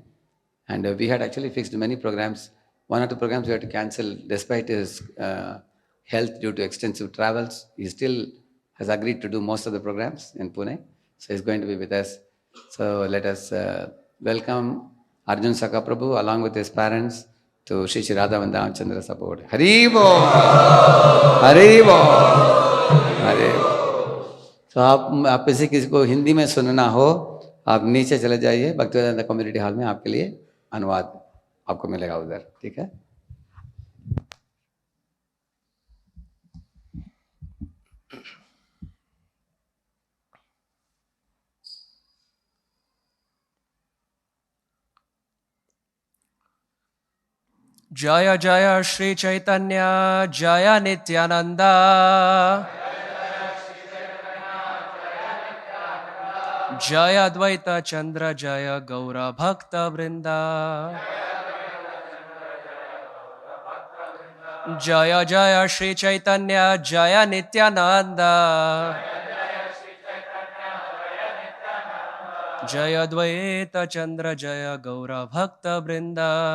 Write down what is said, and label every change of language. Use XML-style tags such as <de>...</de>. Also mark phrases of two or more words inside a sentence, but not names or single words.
<en>And we had actually fixed many programs. One or two programs we had to cancel despite his health due to extensive travels. He still has agreed to do most of the programs in Pune. So he's going to be with us. So let us welcome Arjun Sakha Prabhu along with his parents to Shri Shri Radha Vandam Chandra support. Hari Bo! Hari Bo! Hari Bo!</en> <hi>तो आप किसी को हिंदी में सुनना हो, आप नीचे चले जाइए, भक्तिवेदांता कम्युनिटी हॉल में आपके लिए अनुवाद आपको मिलेगा उधर. ठीक है.</hi> <sa>जय जय श्री चैतन्य जय नित्यानंदा जय अद्वैत चंद्र जय गौर भक्त वृंदा जय जय श्री चैतन्य जय नित्यानंद जय अद्वैत चंद्र जय गौर भक्त वृंदा</sa>